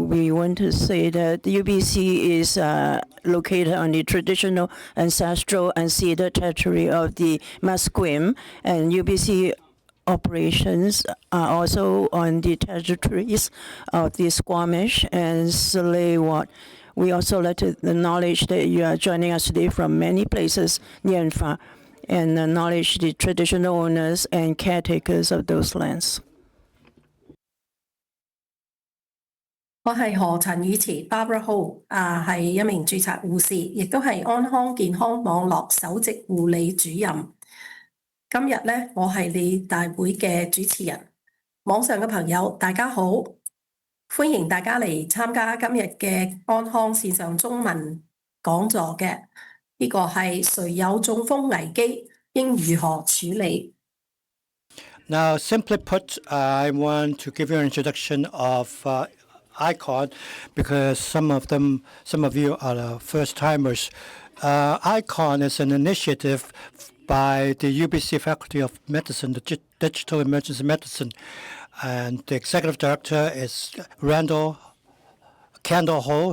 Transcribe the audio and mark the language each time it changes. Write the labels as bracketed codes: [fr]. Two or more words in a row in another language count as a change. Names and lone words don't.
[en] We want to say that the UBC is located on the traditional, ancestral, and ceded territory of the Musqueam, and UBC operations are also on the territories of the Squamish and Tsleil-Waututh. We also like to acknowledge that you are joining us today from many places near and far, and acknowledge the traditional owners and caretakers of those lands. [yue] 我係何陳宇慈 Barbara Ho， 係一名註冊護士，亦都係安康健康網絡首席護理主任。今日咧，我係你大會嘅主持人。網上嘅朋友，大家好，歡迎大家嚟參加今日嘅安康線上中文講座嘅。呢個係誰有中風危機，應如何處理？ [en] Now, simply put, I want to give you an introduction of ICON because some of you are first-timers. ICON is an initiative by the UBC Faculty of Medicine, the Digital Emergency Medicine, and the executive director is Kendall Ho.